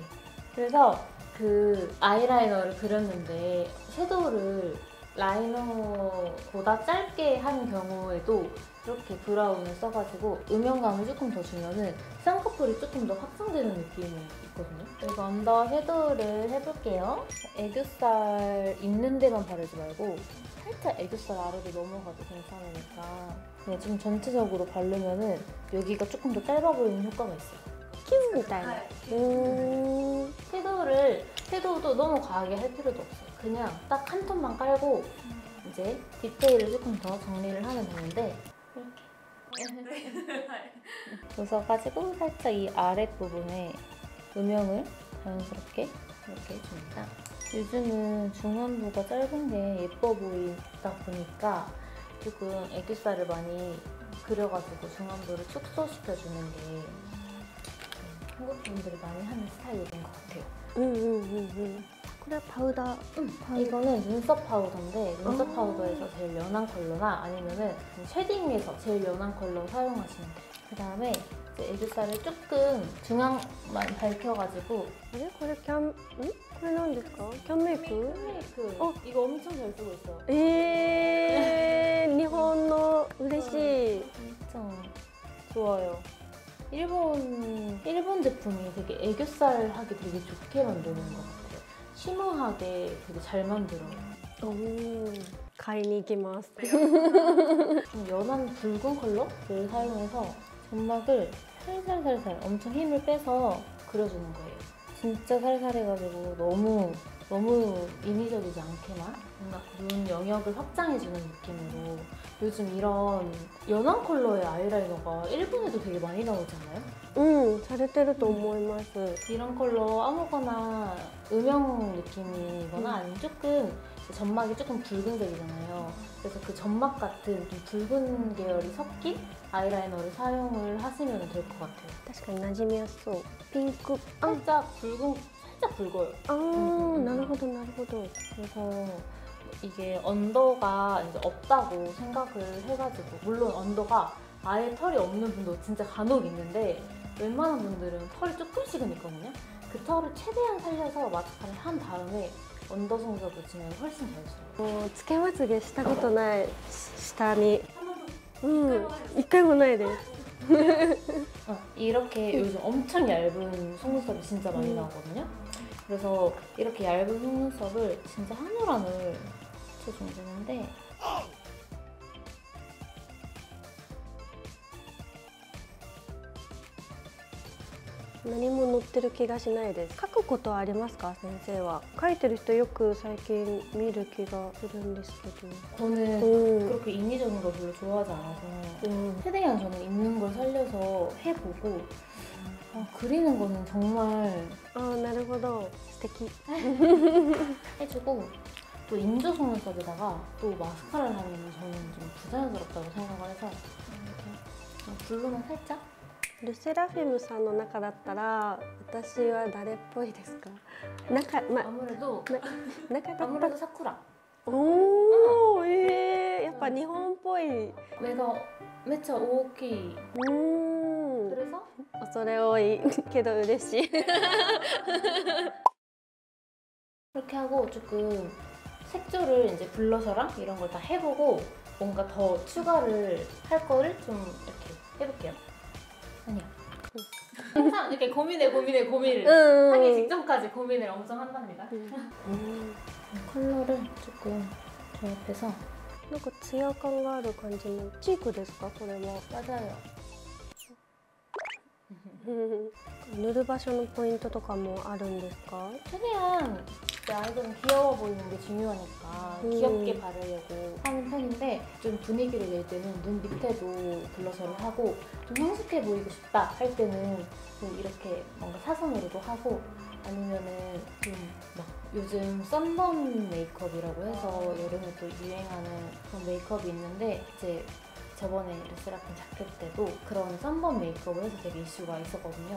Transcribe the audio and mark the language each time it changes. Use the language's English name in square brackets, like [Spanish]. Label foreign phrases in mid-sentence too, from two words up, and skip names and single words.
[Korean] 그래서 그 아이라이너를 그렸는데 섀도우를 라이너보다 짧게 하는 경우에도 이렇게 브라운을 써가지고 음영감을 조금 더 주면은 쌍꺼풀이 조금 더 확장되는 느낌이 있거든요. 그래서 언더 섀도우를 해볼게요. 애교살 있는 데만 바르지 말고 살짝 애교살 아래로 넘어가도 괜찮으니까 그냥 좀 전체적으로 바르면은 여기가 조금 더 짧아 보이는 효과가 있어요. [Japanese] キュンみたいな。 [Korean] 섀도우도 너무 과하게 할 필요도 없어요. 그냥 딱 한 톤만 깔고 이제 디테일을 조금 더 정리를 하면 되는데 이렇게 웃어가지고 살짝 이 아랫부분에 음영을 자연스럽게 이렇게 해줍니다. 요즘은 중안부가 짧은 게 예뻐 보이다 보니까 조금 애교살을 많이 그려가지고 중안도를 축소시켜주는 게 한국 분들이 많이 하는 스타일인 것 같아요. [Japanese] これはパウダー [Korean] 이거는 눈썹 파우더인데 눈썹 파우더에서 제일 연한 컬러나 아니면은 쉐딩에서 제일 연한 컬러 사용하시면 돼요. 그 다음에 이제 애교살을 조금 중앙만 밝혀가지고 [Japanese] あれこれキャンこれ何ですかキャンメイク [Korean] 메이크 이거 엄청 잘 쓰고 있어요. [Japanese] 日本の嬉しい [Korean] 엄청 좋아요. 일본 제품이 되게 애교살 하기 되게 좋게 만드는 것 같아요. 쉬머하게 되게 잘 만들어요. [Japanese] 買いに行きます [Korean] 좀 연한 붉은 컬러를 사용해서 점막을 살살살살 엄청 힘을 빼서 그려주는 거예요. 진짜 살살해가지고 너무 인위적이지 않게만 뭔가 눈 영역을 확장해주는 느낌으로 요즘 이런 연한 컬러의 아이라이너가 일본에도 되게 많이 나오잖아요? [Japanese] されてると思います [Korean] 이런 컬러 아무거나 음영 느낌이거나 아니면 조금 점막이 조금 붉은색이잖아요. 그래서 그 점막 같은 좀 붉은 계열이 섞인 아이라이너를 사용을 하시면 될 것 같아요. [Japanese] 確かに馴染みやすそうピンク [Korean] 살짝 붉어요. [Japanese] なるほどなるほど [Korean] 그래서 이게 언더가 이제 없다고 생각을 해가지고 물론 언더가 아예 털이 없는 분도 진짜 간혹 있는데 웬만한 분들은 털이 조금씩은 있거든요. 그 털을 최대한 살려서 마스카라를 한 다음에 언더 속눈썹을 주면 훨씬 잘 써요. [Japanese] もうつけまつげしたことない下に一回もないです [Korean] 이렇게 요즘 엄청 얇은 속눈썹이 진짜 많이 나오거든요. 그래서 이렇게 얇은 속눈썹을 진짜 한 올 한 올 붙여주면 되는데 [Japanese] 何も載ってる気がしないです書くことはありますか先生は書いてる人よく最近見る気がするんですけど [Korean] 저는 그렇게 인위적인 걸 별로 좋아하지 않아서 최대한 저는 있는 걸 살려서 해보고 그리는 거는 정말 [Japanese] なるほど素敵 [Korean] 해주고 또 인조 속눈썹에다가 또 마스카라를 하면 저는 좀 부자연스럽다고 생각을 해서 이렇게 블루만 살짝 [Japanese] ルセラフィムさんの中だったら私は誰っぽいですか中だ [Korean] 아무래도 [Japanese] った [Korean] 사쿠라 [Japanese] やっぱ日本っぽい [Korean] 내가 매차 오키 그래서 [Japanese] 恐れ多いけど嬉しい [Korean] 그렇게 하고 조금 색조를 이제 블러셔랑 이런 걸 다 해보고 뭔가 더 추가를 할 거를 좀 이렇게 해볼게요. 아니야. 항상 이렇게 고민을 하기 직전까지 고민을 엄청 한답니다. 컬러를 조금 조합해서 [Japanese] なんかツヤ感がある感じのチークですかこれは [Korean] 맞아요. [Japanese] 塗る場所のポイントとかもあるんですか [Korean] 최대한 내 아이들은 귀여워 보이는 게 중요하니까 귀엽게 바르려고 하는 편인데 좀 분위기를 낼 때는 눈 밑에도 블러셔를 하고 좀 성숙해 보이고 싶다 할 때는 좀 이렇게 뭔가 사선으로도 하고 아니면은 좀 막 요즘 썬번 메이크업이라고 해서 여름에 또 유행하는 그런 메이크업이 있는데 이제 저번에 르세라핌 자켓 때도 그런 썬번 메이크업을 해서 되게 이슈가 있었거든요.